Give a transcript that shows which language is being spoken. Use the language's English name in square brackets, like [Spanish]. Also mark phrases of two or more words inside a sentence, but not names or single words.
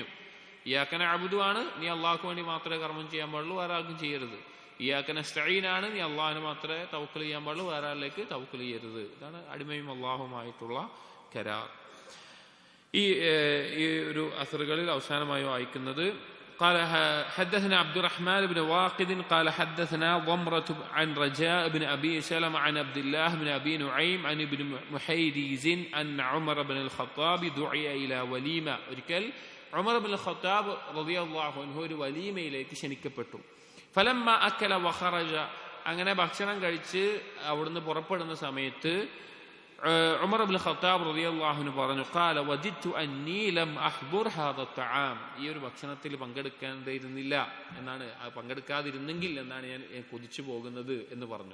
[Arabic] إياك نعبد [Malayalam] ആണ്, നീ അള്ളാഹ്ക്ക് വേണ്ടി മാത്രമേ കർമ്മം ചെയ്യാൻ പാടുള്ളൂ, വേറെ ആർക്കും ചെയ്യരുത്. [Arabic] إياك نستعين [Malayalam] ആണ്, നീ അള്ളാഹിന് മാത്രമേ തവക്കുൽ ചെയ്യാൻ പാടുള്ളൂ, വേറെ ആളിലേക്ക് തവക്കുൽ ചെയ്യരുത്. ഇതാണ് അടിമയും അള്ളാഹുമായിട്ടുള്ള കരാർ. ഈ ഒരു അസറുകളിൽ അവസാനമായി വായിക്കുന്നത് [Arabic] قال حدثنا عبد الرحمن بن واقد قال حدثنا ضمرة عن رجاء بن أبي سلمة عن عبد الله بن أبي نعيم عن ابن محيريز أن عمر بن الخطاب دعي إلى وليمة. [Malayalam] ഒരിക്കൽ ഉമർ ബിൻ ഖത്താബ് [Arabic] رضي الله عنه [Malayalam] ഒരു വലീമയിലേക്ക് ക്ഷണിക്കപ്പെട്ടു. [Arabic] فلما أكل وخرج, [Malayalam] അങ്ങനെ ഭക്ഷണം കഴിച്ച് അവിടുന്ന് പുറപ്പെടുന്ന സമയത്ത് ഉമർ ഇബ്നുൽ ഖത്താബ് [Arabic] رضي الله عنه [Malayalam] പറഞ്ഞു [Arabic] قال وجدت أني لم أحضر هذا الطعام, [Malayalam] ഈ ഒരു ഭക്ഷണത്തിൽ പങ്കെടുക്കേണ്ടിയിരുന്നില്ല എന്നാണ്, പങ്കെടുക്കാതിരുന്നെങ്കിൽ എന്നാണ് ഞാൻ കൊതിച്ചു പോകുന്നത് എന്ന് പറഞ്ഞു.